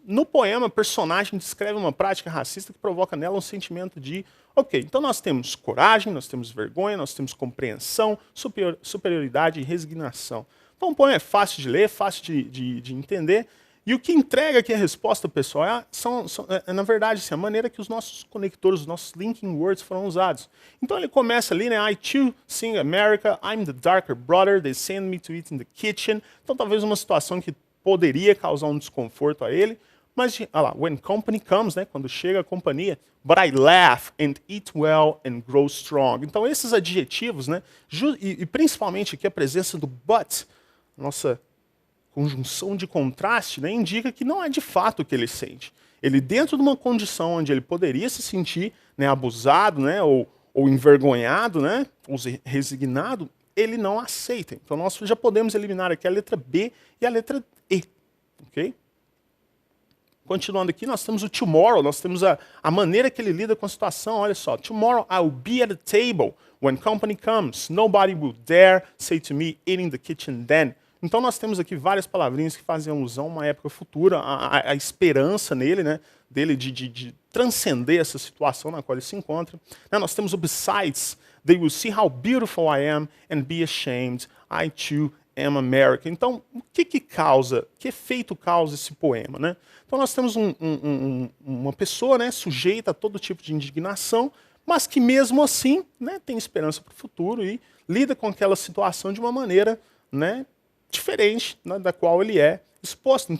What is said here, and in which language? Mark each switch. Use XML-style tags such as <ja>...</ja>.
<pt>No poema, o personagem descreve uma prática racista que provoca nela um sentimento de ok, então nós temos coragem, nós temos vergonha, nós temos compreensão, superioridade e resignação. Então o poema é fácil de ler, fácil de entender. E o que entrega aqui a resposta, pessoal, na verdade, assim, a maneira que os nossos conectores, os nossos linking words foram usados. Então ele começa ali, né?</pt> <en>I too sing America, I'm the darker brother, they send me to eat in the kitchen.</en> <pt>Então talvez uma situação que poderia causar um desconforto a ele. Mas, olha lá,</pt> <en>when company comes,</en> <pt>né? Quando chega a companhia,</pt> <en>but I laugh and eat well and grow strong.</en> <pt>Então esses adjetivos, né? E principalmente aqui a presença do but, nossa conjunção de contraste, né, indica que não é de fato o que ele sente. Ele, dentro de uma condição onde ele poderia se sentir, né, abusado, né, ou envergonhado, né, ou resignado, ele não aceita. Então nós já podemos eliminar aqui a letra B e a letra E. Okay? Continuando aqui, nós temos o tomorrow, nós temos a maneira que ele lida com a situação. Olha só,</pt> <en>tomorrow I'll be at the table when company comes. Nobody will dare say to me, eat in the kitchen then.</en> <pt>Então nós temos aqui várias palavrinhas que fazem alusão a uma época futura, a esperança nele, né, dele de transcender essa situação na qual ele se encontra. Nós temos o</pt> <en>besides, they will see how beautiful I am and be ashamed, I too am America.</en> <pt>Então, o que causa, que efeito causa esse poema? Né? Então nós temos uma pessoa, né, sujeita a todo tipo de indignação, mas que mesmo assim, né, tem esperança para o futuro e lida com aquela situação de uma maneira, né, diferente, né, da qual ele é exposto.</pt>